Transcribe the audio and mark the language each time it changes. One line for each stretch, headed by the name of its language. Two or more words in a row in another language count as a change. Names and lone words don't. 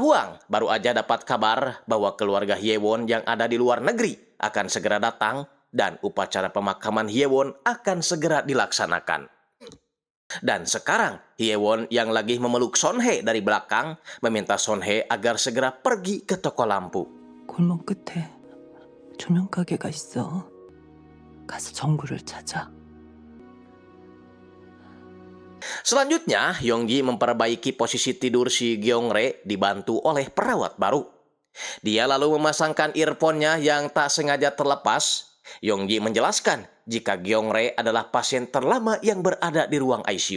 Indonesian: Hwang baru aja dapat kabar bahwa keluarga Hyewon yang ada di luar negeri akan segera datang dan upacara pemakaman Hyewon akan segera dilaksanakan. Dan sekarang Hyewon yang lagi memeluk Son Hye dari belakang meminta Son Hye agar segera pergi ke toko lampu.
Korean: 골목 끝에 조명 가게가 있어. 가서 정구를 찾아.
Indonesian: Selanjutnya, Yongji memperbaiki posisi tidur si Gyeongre dibantu oleh perawat baru. Dia lalu memasangkan earphone-nya yang tak sengaja terlepas. Yongji menjelaskan jika Gyeongre adalah pasien terlama yang berada di ruang ICU.